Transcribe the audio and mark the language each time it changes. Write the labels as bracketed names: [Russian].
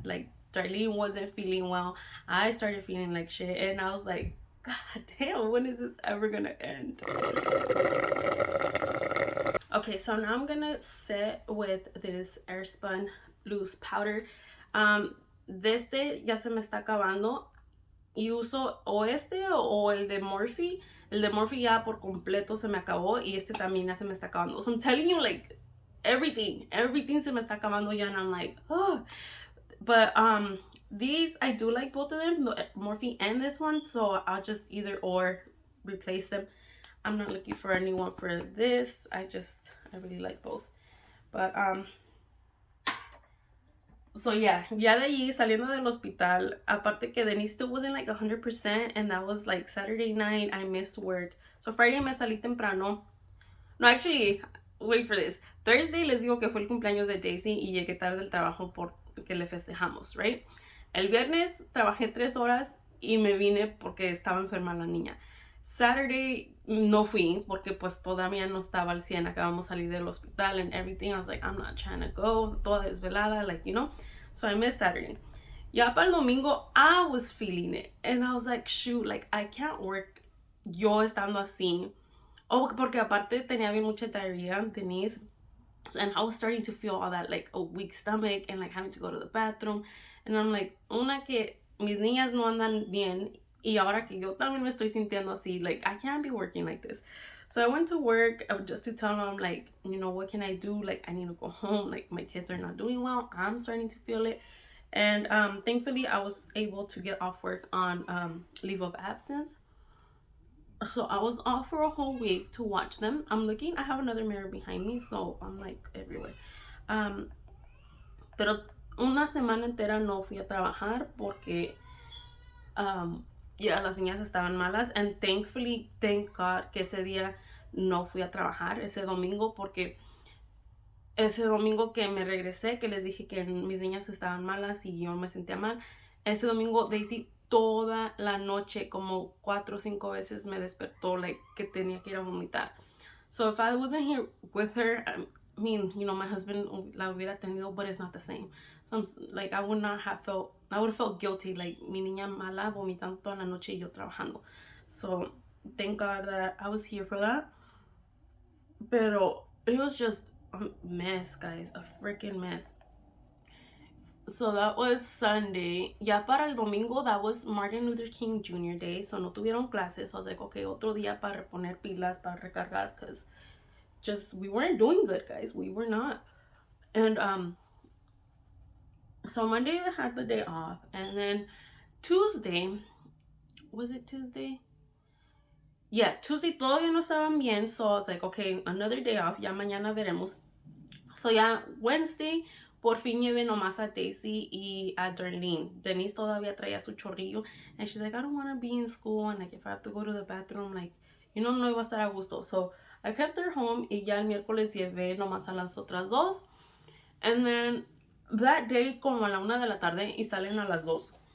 [English] Like, Darlene wasn't feeling well. I started feeling like shit, and I was like, God damn, when is this ever gonna end? Okay, so now I'm gonna set with this Airspun loose powder. [Spanish] Ya se me está acabando. Y uso o este o el de Morphe. El de Morphe ya por completo se me acabó. Y este también ya se me está acabando. [English] So I'm telling you, like, everything [Spanish] se me está acabando ya. [English] And I'm like, oh. But these, I do like both of them, the Morphe and this one. So I'll just either or replace them. I'm not looking for anyone for this. I really like both. But so yeah, [Spanish] ya de allí, saliendo del hospital, aparte que [English] Denise still wasn't like 100%, and that was like Saturday night, I missed work. So Friday [Spanish] me salí temprano. [English] No, actually, wait for this. [Spanish] Thursday les digo que fue el cumpleaños de Daisy y llegué tarde del trabajo porque le festejamos, right? El viernes trabajé 3 horas y me vine porque estaba enferma la niña. Saturday no fui porque pues todavía no estaba al 100, acabamos de salir del hospital [English] and everything. I was like, I'm not trying to go, [Spanish] toda desvelada, [English] like, you know. So I missed Saturday. [Spanish] Ya para el domingo, [English] I was feeling it. And I was like, shoot, like, I can't work [Spanish] yo estando así. Oh, porque aparte tenía bien mucha diarrhea, Denise. [English] And I was starting to feel all that, like, a weak stomach and, like, having to go to the bathroom. And I'm like, [Spanish] una que mis niñas no andan bien. Y ahora que yo también me estoy sintiendo así, like, [English] I can't be working like this. So I went to work just to tell them, like, you know, what can I do? Like, I need to go home. Like, my kids are not doing well. I'm starting to feel it. And thankfully, I was able to get off work on leave of absence. So I was off for a whole week to watch them. I'm looking. I have another mirror behind me, so I'm, like, everywhere. Pero [Spanish] una semana entera no fui a trabajar porque ya las niñas estaban malas, [English] and thankfully, thank God, [Spanish] que ese día no fui a trabajar ese domingo, porque ese domingo que me regresé, que les dije que mis niñas estaban malas y yo me sentía mal, ese domingo Daisy toda la noche, como 4 o 5 veces me despertó, like, que tenía que ir a vomitar. [English] So if I wasn't here with her, I mean, you know, my husband [Spanish] la hubiera atendido, [English] but it's not the same. So I'm, like, I would have felt guilty, like, [Spanish] mi niña mala vomitando toda la noche y yo trabajando. [English] So thank God that I was here for that. Pero it was just a mess, guys, a freaking mess. So that was Sunday. [Spanish] Ya para el domingo, [English] that was Martin Luther King Jr. Day. So [Spanish] no tuvieron clases. [English] So I was like, okay, [Spanish] otro día para reponer pilas, para recargar, [English] because just we weren't doing good, guys. We were not. And so Monday I had the day off, and then Tuesday, was it Tuesday? [Spanish] Yeah, Tuesday todavía no estaban bien. [English] So I was like, okay, another day off. [Spanish] Ya mañana veremos. So ya Wednesday, por fin llevé nomás a Daisy y a Darlene. Denise todavía traía su chorrillo. [English] And she's like, I don't want to be in school. And like, if I have to go to the bathroom, like, you know, [Spanish] no iba a estar a gusto. [English] So I kept her home. [Spanish] Y ya el miércoles llevé nomás a las otras dos. [English] And then that day, [Spanish] como a la 1 de la tarde, y salen a las 2.